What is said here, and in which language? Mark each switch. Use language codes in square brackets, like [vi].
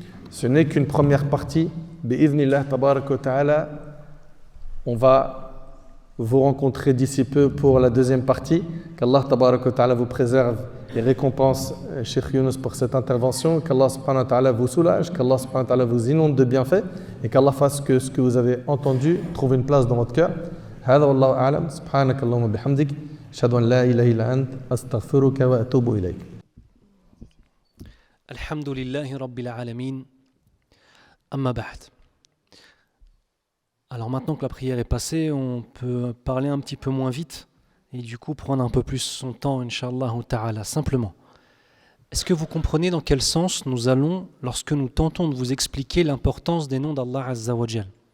[fr] Ce n'est qu'une première partie. Bi'idhnillah Tabarak wa Ta'ala, on va vous rencontrer d'ici peu pour la deuxième partie. Qu'Allah Tabarak wa Ta'ala vous préserve et récompense Cheikh Younous pour cette intervention, qu'Allah subhanahu wa ta'ala vous soulage, qu'Allah subhanahu wa ta'ala vous inonde de bienfaits et qu'Allah fasse que ce que vous avez entendu trouve une place dans votre cœur. [ar] هذا والله أعلم سبحانك اللهم وبحمدك أشهد أن لا إله إلا أنت أستغفرك وأتوب إليك. الحمد لله رب العالمين أما بعد. [fr] Alors maintenant que la prière est passée, on peut parler un petit peu moins vite et du coup prendre un peu plus son temps, Inch'Allah ta'ala, simplement. Est-ce que vous comprenez dans quel sens nous allons lorsque nous tentons de vous expliquer l'importance des noms d'Allah Azza wa Jal?